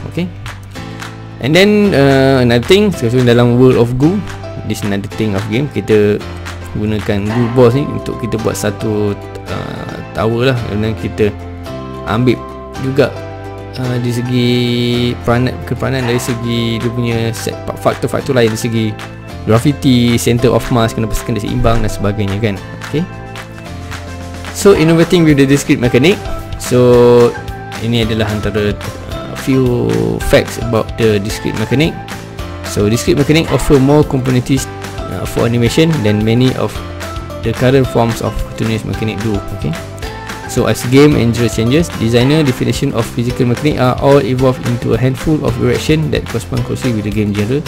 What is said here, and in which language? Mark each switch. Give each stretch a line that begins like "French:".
Malay: Okay,
English: and then another thing,
Malay: dalam World of Goo,
English: this another thing of game,
Malay: kita gunakan Goo Balls ni untuk kita buat satu tower lah, dan kita ambil juga dari segi keperanan dari segi dia punya faktor-faktor lain, dari segi gravity, center of mass, kena pastikan dia seimbang dan sebagainya kan.
English: Okay, so innovating with the discrete mechanic. So
Malay: ini adalah antara
English: few facts about the discrete mechanic. So discrete mechanic offer more components for animation than many of the current forms of continuous mechanic do. Okay, so as game and genre changes, designer definition of physical mechanic are all evolved into a handful of direction that correspond closely with the game genre.